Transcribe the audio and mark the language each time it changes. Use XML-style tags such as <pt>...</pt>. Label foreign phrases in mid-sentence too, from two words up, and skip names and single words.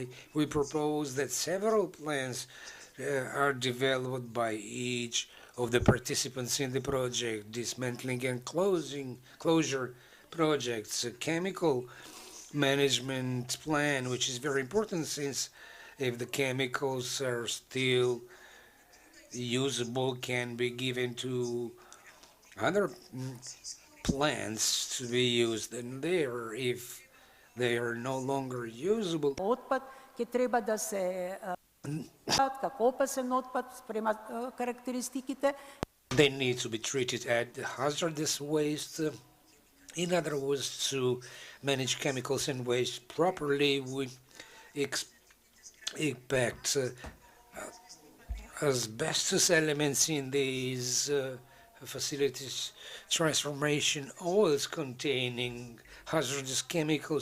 <en>we propose that several plans are developed by each of the participants in the project: dismantling and closure projects, a chemical management plan, which is very important, since if the chemicals are still usable, can be given to other plants to be used in there. If they are no longer usable,</en> <mk>Отпад ќе треба да се како опасен отпад спрема карактеристиките.</mk> <en>they need to be treated as hazardous waste. In other words, to manage chemicals and waste properly, we expect asbestos elements in these facilities, transformation oils containing hazardous chemicals.</en>